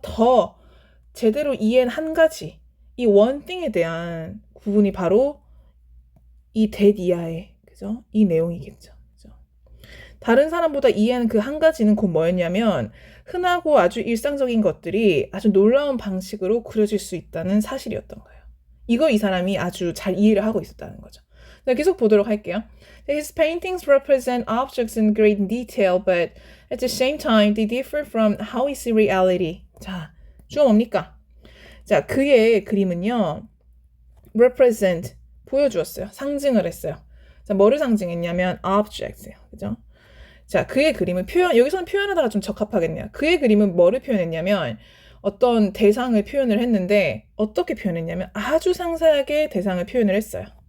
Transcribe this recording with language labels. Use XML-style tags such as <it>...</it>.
<ko>더 제대로 이해한 한 가지, 이</ko> <en>one thing</en> <ko>에 대한 구분이 바로 이 that 이하의 그죠? 이 내용이겠죠. 그죠? 다른 사람보다 이해하는 그 한 가지는 곧 뭐였냐면 흔하고 아주 일상적인 것들이 아주 놀라운 방식으로 그려질 수 있다는 사실이었던 거예요. 이걸 이 사람이 아주 잘 이해를 하고 있었다는 거죠. 자, 계속 보도록 할게요.</ko> <en>His paintings represent objects in great detail, but at the same time, they differ from how we see reality.</en> <ko>자, 주어 뭡니까? 자, 그의 그림은요, represent, 보여주었어요. 상징을 했어요. 자, 뭐를 상징했냐면 objects예요. 그죠? 자, 그의 그림은 여기서는 표현하다가 좀 적합하겠네요. 그의 그림은 뭐를 표현했냐면 어떤 대상을 표현을 했는데 어떻게 표현했냐면 아주 상세하게 대상을 표현을 했어요.</ko>